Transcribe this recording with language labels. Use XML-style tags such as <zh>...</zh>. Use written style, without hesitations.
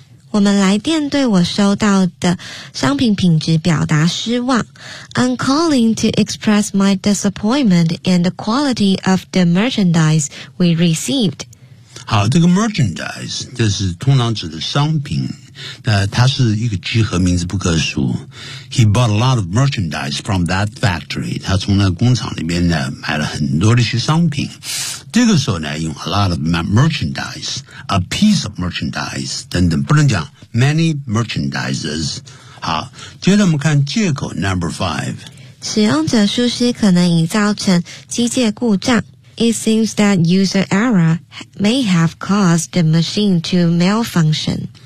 <zh>我们来电对我收到的商品品质表达失望。</zh> <en>I'm calling to express my disappointment in the quality of the merchandise we received.</en> <zh>好，这个 merchandise 这是通常指的商品，它是一个集合名字，不可数。</zh> <en>He bought a lot of merchandise from that factory.</en> <zh>他从那工厂里面呢买了很多的一些商品。这个时候呢用</zh> <en>a lot of merchandise,</en> <zh>a piece of merchandise, 等等不能讲</zh> <en>many merchandises.</en> <zh>好接着我们看借口</zh> <en>number five.</en> <zh>使用者疏失可能已造成机械故障。</zh> <en>It seems that user error may have caused the machine to malfunction.</en>